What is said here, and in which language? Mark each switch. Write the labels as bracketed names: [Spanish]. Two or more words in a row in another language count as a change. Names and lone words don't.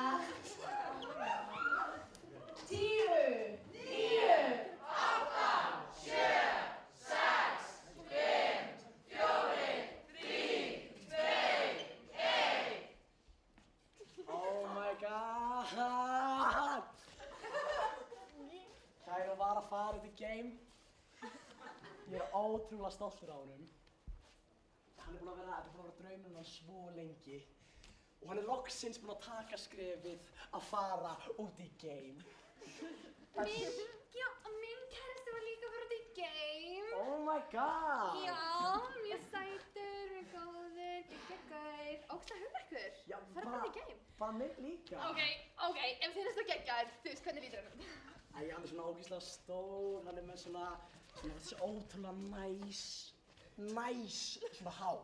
[English] 10, 9, 8, 7, 6, 5, 4, 3, 2, 1. Oh my god! [Icelandic] Kæra var að fara út í game. Ég er ótrúlega stoltur á honum. Hann er búinn að vera draumurinn hans svo lengi. Og hann er loksins búinn að taka skrefið að fara út í game. Minn kærasti var líka að fara út í game. [English] Oh my god! [Icelandic] Já, mjög sætur, mjög góður, geggjaður. Ógeðslega hugmækkur. Já, Fara bara út í game. Bara mig líka. Ok, ef þið finnst það geggjaður, þú veist hvernig lítur hann út? Æ, hann er svona ógeðslega stór, hann er með svona þessi ótrúlega næs svona hár.